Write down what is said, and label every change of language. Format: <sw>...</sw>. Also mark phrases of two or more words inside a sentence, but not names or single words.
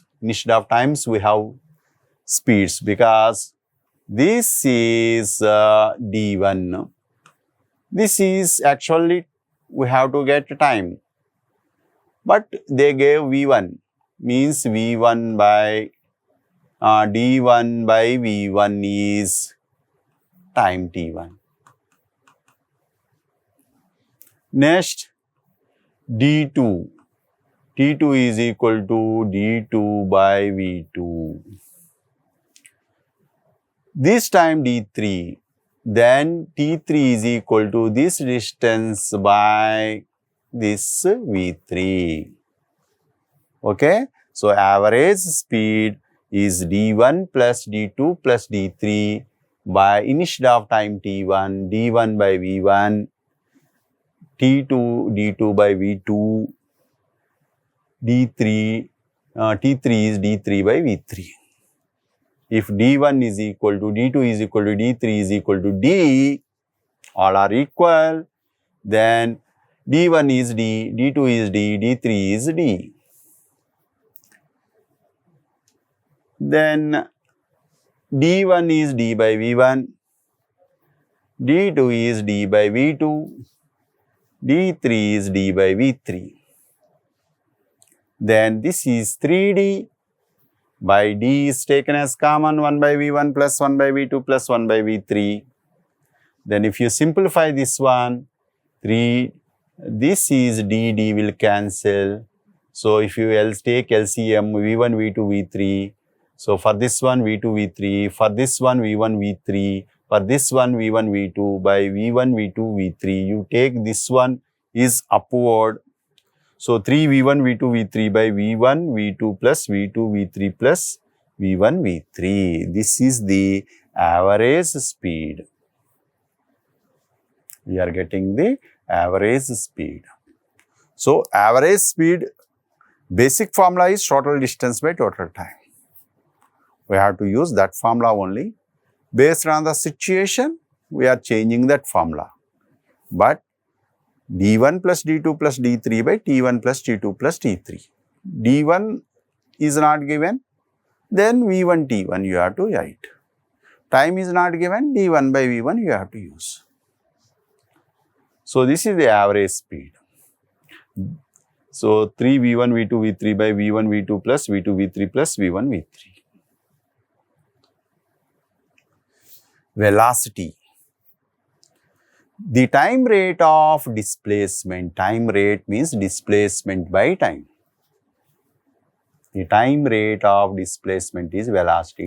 <en>Instead of times, we have speeds, because this is d1. This is actually, we have to get time, but they gave v1, means v1 by d1 by v1 is time t1. Next, d2. t2 is equal to d2 by v2. This time d3. Then t3 is equal to this distance by this v3. Okay. So, average speed is d1 plus d2 plus d3 by instead of time t1, d1 by v1, t2, d2 by v2, d3, t3 is d3 by v3. If d1 is equal to d2 is equal to d3 is equal to d, all are equal, then d1 is d, d2 is d, d3 is d. Then d1 is d by v1, d2 is d by v2, d3 is d by v3. Then this is 3d. By d is taken as common, 1 by v1 plus 1 by v2 plus 1 by v3. Then if you simplify this one, 3, this is d will cancel. So, if you take LCM, v1, v2, v3. So, for this one v2, v3, for this one v1, v3, For this one, V1, V2 by V1, V2, V3, you take this one is upward. So 3V1, V2, V3 by V1, V2 plus V2, V3 plus V1, V3. This is the average speed. We are getting the average speed. So average speed, basic formula is total distance by total time. We have to use that formula only. Based on the situation, we are changing that formula. But d1 plus d2 plus d3 by t1 plus t2 plus t3. d1 is not given, then v1 t1 you have to write. Time is not given, d1 by v1 you have to use. So this is the average speed. So 3v1 v2 v3 by v1 v2 plus v2 v3 plus v1 v3. Velocity. The time rate of displacement. Time rate means displacement by time. The time rate of displacement is velocity.</en>